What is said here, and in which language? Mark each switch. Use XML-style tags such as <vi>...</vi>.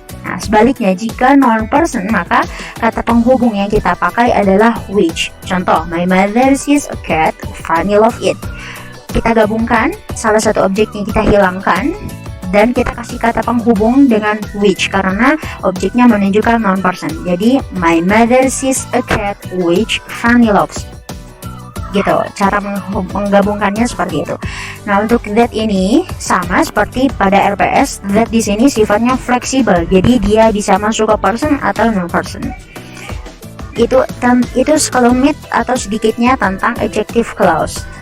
<id>Nah, sebaliknya jika non person, maka kata penghubung yang kita pakai adalah which.</id> <en>Contoh, my mother sees a cat, Fanny loves it.</en> <id>Kita gabungkan salah satu objeknya, kita hilangkan dan kita kasih kata penghubung dengan which karena objeknya menunjukkan non person.</id> <en>Jadi my mother sees a cat which Fanny loves.</en> <id>Gitu, cara menggabungkannya seperti itu. Nah, untuk that ini sama seperti pada RPS, that di sini sifatnya fleksibel. Jadi dia bisa masuk ke person atau non person. Itu sekelumit atau sedikitnya tentang adjective clause.</id>